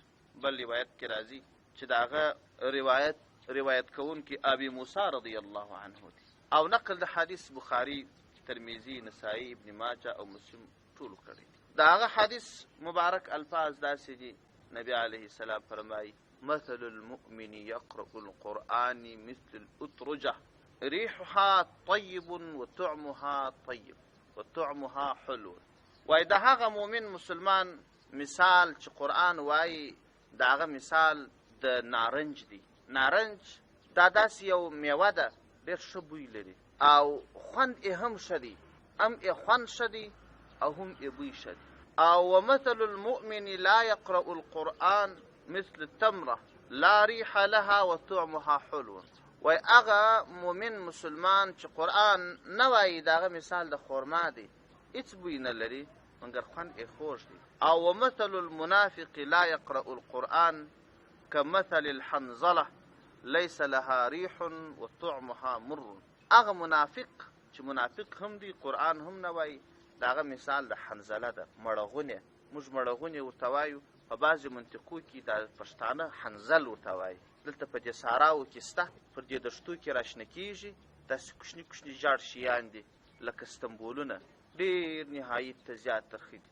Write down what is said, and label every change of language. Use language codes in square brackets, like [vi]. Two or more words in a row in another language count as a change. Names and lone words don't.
[ps] بل روایت کې راځي چې د هغه روایت کوونکي ابي موسی [ar] رضی الله عنه [ps] دی. او نقل د حدیث بخاري، ترمذي، نسائی، ابن ماجه او مسلم ټول کړی. د هغه حدیث مبارک الفاظ داسې دي، نبی علیه السلام فرمایي [ar] مثل المؤمن يقرأ القرآن مثل الأترجة ريحها طيب وطعمها طيب وطعمها حلو. [ps] وای د هغه مؤمن مسلمان مثال چې قرآن وایي د هغه مثال د نارنج دی. نارنج دا داسې یو میوه ده، ډېر ښه بوی لري او خوند یې هم ښه دی، هم یې خوند ښه دی او هم یې بوی ښه دی. [ar] او ومثل المؤمن لا يقرأ القرآن مثل التمرة لا ريح لها وطعمها حلو. [ps] وای هغه مؤمن مسلمان چې قرآن نه وایي د هغه مثال د خرما دی، هېڅ بوی نه لري مګر خوند یې خوږ دی. [ar] او ومثل المنافق لا يقرأ القرآن كمثل الحنظلة ليس لها ريح وطعمها مر. [ps] هغه منافق چې منافق هم دی قرآن هم نه وایي د هغه مثال د حنظله ده، مړغونې. موږ مړغونې ورته وایو، په بعضې منطقو کې د پښتانه حنظل ورته وایي. دلته په دې صحراو کې سته، پر دې دښتو کې راشنه کېږي، داسې کوچني کوچني ژاړ شیان دي لکه ستنبولونه، ډېر نهایت ته زیات ترخه دي.